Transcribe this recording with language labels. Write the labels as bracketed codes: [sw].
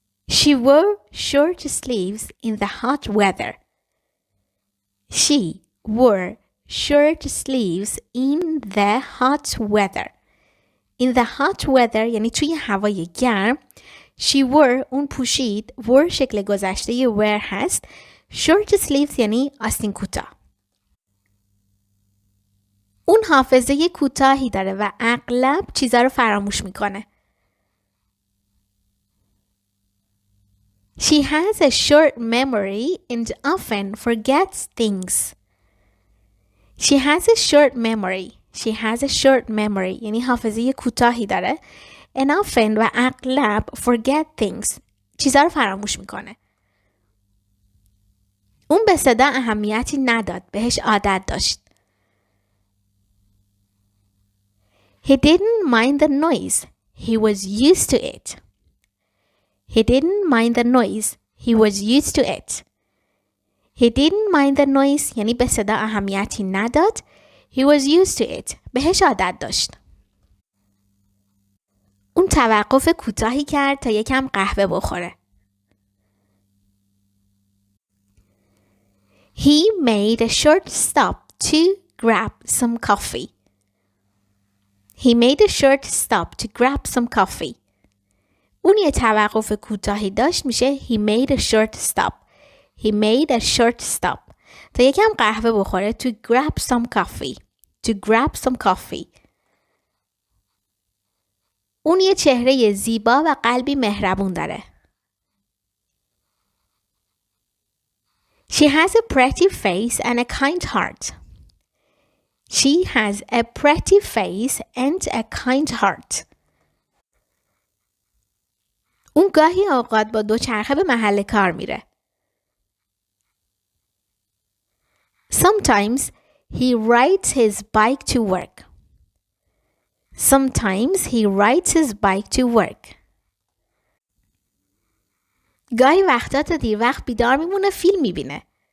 [en] She wore short sleeves in the hot weather. She wore short sleeves in the hot weather. In the hot weather [fa] یعنی توی هوای گرم. [en] She wore [fa] اون پوشید. wore شکل گذشته wear هست. [en] short sleeves [fa] یعنی آستین کوتاه. اون حافظه کوتاهی داره و اغلب چیزا رو فراموش میکنه. [en] She has a short memory and often forgets things. She has a short memory. She has a short memory [fa] یعنی حافظه کوتاهی داره. [en] And often [fa] و اغلب [en] forget things. [fa] چیزا رو فراموش میکنه. اون به صدا اهمیتی نداد. بهش عادت داشت. [en] He didn't mind the noise. He was used to it. He didn't mind the noise. He was used to it. He didn't mind the noise [fa] یعنی به صدا اهمیتی نداد. [en] He was used to it. [fa] بهش عادت داشت. اون توقف کوتاهی کرد تا یکم قهوه بخوره. [en] He made a short stop to grab some coffee. He made a short stop to grab some coffee. [fa] اون یه توقف کوتاهی داشت میشه [en] He made a short stop. He made a short stop. [fa] تا یکم قهوه بخوره [en] to grab some coffee. To grab some coffee. [fa] اون یه چهره زیبا و قلبی مهربون داره. [en] She has a pretty face and a kind heart. She has a pretty face and a kind heart. [fa] اون گاهی اوقات با دوچرخه به محل کار میره. [en] Sometimes he rides his bike to work. Sometimes he rides his bike to work. [fa] گاهی وقتا تا دیر وقت بیدار میمونه فیلم میبینه.